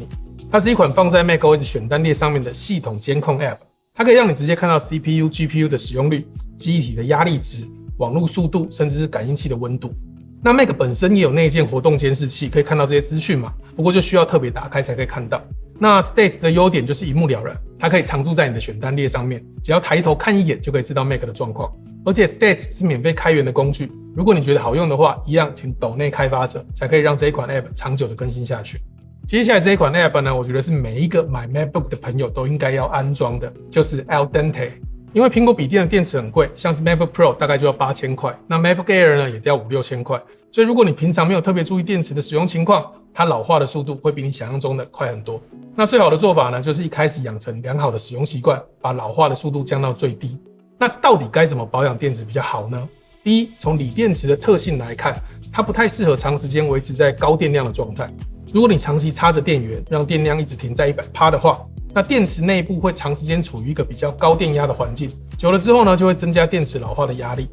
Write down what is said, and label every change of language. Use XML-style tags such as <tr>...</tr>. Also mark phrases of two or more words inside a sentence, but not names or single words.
<zh>它是一款放在 macOS 選單列上面的系統監控 App， 它可以讓你直接看到 CPU、GPU 的使用率、記憶體的壓力值、網絡速度，甚至是感應器的溫度。那 Mac 本身也有內建活動監視器，可以看到這些資訊嘛，不過就需要特別打開才可以看到。那 States 的優點就是一目了然，它可以常駐在你的選單列上面，只要抬頭看一眼就可以知道 Mac 的狀況。而且 States 是免費開源的工具，如果你覺得好用的話，一樣請抖內開發者，才可以讓這一款 App 長久的更新下去。接下來這一款 App 呢，我覺得是每一個買 MacBook 的朋友都應該要安裝的，就是 Al Dente。因為蘋果筆電的電池很貴，像是 MacBook Pro 大概就要8000塊，那 MacBook Air 呢也要5、6千塊。所以如果你平常沒有特別注意電池的使用情況，它老化的速度會比你想象中的快很多。那最好的做法呢，就是一開始養成良好的使用習慣，把老化的速度降到最低。那到底該怎麼保養電池比較好呢？第一，從鋰電池的特性來看，它不太適合長時間維持在高電量的狀態。如果你長期插着電源，讓電量一直停在100%的話，那電池內部會長時間處於一個比較高電壓的環境，久了之後呢，就會增加電池老化的壓力。</zh>